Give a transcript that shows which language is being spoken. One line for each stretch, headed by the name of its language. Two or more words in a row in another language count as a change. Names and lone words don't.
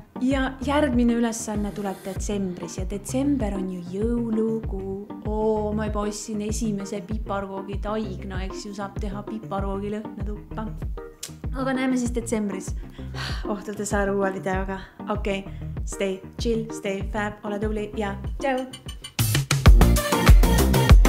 Estonian: Ja järgmine ülesanne tuleb detsembris ja detsember on ju jõulukuu. Ma juba ostsin esimese piparkoogi taigna, eks ju saab teha piparkoogi lõhnatuppa. Aga näeme siis detsembris. Ohtute saada uue videoga. Okei,
English: stay chill, stay fab,
Estonian: ole tubli ja tšau!